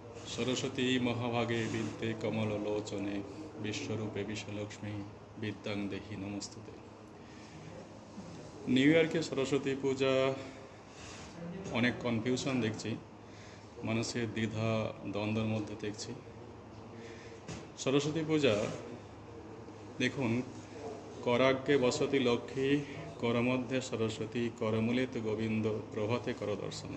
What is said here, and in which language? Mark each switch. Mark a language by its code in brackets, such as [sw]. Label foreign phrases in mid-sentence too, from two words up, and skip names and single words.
[sa] सरस्वती महाभागे विद्ये कमललोचने विश्वरूपे विश्वलक्ष्मी विद्यां देहि नमस्तुते। [bn] নিউ ইয়র্কে সরস্বতী পূজা অনেক কনফিউশন দেখছি, মানুষের দ্বিধা দ্বন্দ্বের মধ্যে দেখছি। সরস্বতী পূজা দেখুন, [sa] করাগ্যে বসতি লক্ষ্মী, করমধ্যে সরস্বতী, করমূলেতে গোবিন্দ, প্রভাতে কর দর্শন।